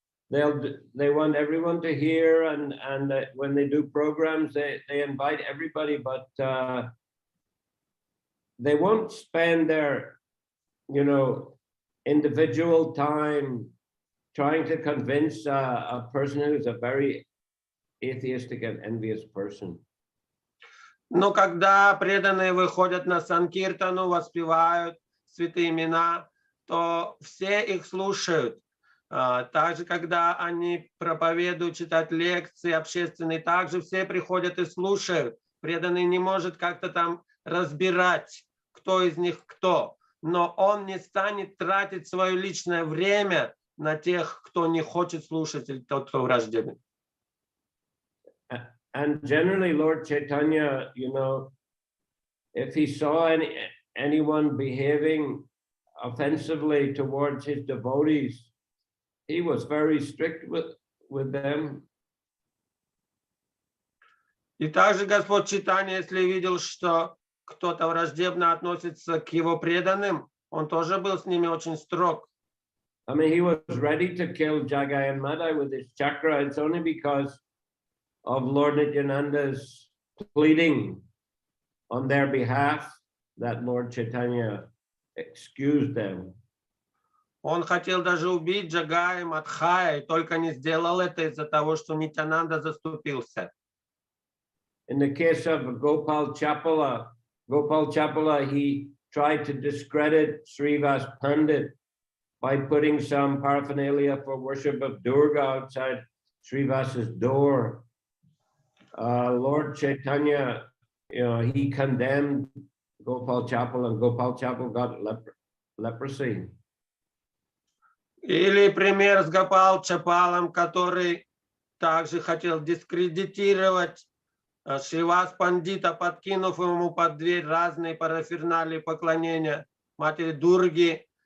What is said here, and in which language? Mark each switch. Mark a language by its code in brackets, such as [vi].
[en] They want everyone to hear, and when they do programs, they invite everybody, but they won't spend their individual time trying to convince a person who is a very atheistic and envious person. [ru] Но когда преданные выходят на санкиртану, воспевают святые имена, то все их слушают. Также, когда они проповедуют, читают лекции общественные, также все приходят и слушают. Преданный не может как-то там разбирать, кто из них кто. Но он не станет тратить свое личное время на тех, кто не хочет слушать, или тот, кто враждебен. [en] And generally, Lord Chaitanya, if he saw anyone behaving offensively towards his devotees, he was very strict with them. [ru] И также Господь Чайтанья, если видел, что кто-то враждебно относится к его преданным, он тоже был с ними очень строг. [en] I mean, he was ready to kill Jagai and Madai with his chakra. It's only because of Lord Nityananda's pleading on their behalf that Lord Chaitanya excused them. [ru] Он хотел даже убить Джагая и Мадхая, и только не сделал это из-за того, что Нитянанда заступился. [en] in the case of Gopal Chapala, he tried to discredit Srivas Pandit by putting some paraphernalia for worship of Durga outside Srivas's door. Lord Chaitanya, he condemned Gopal Chapal, and Gopal Chapal got leprosy. [ru] Или пример с Гопал Чапалом, который также хотел дискредитировать Шривас Пандита, подкинув ему под дверь разные параферналии поклонения матери Дурги.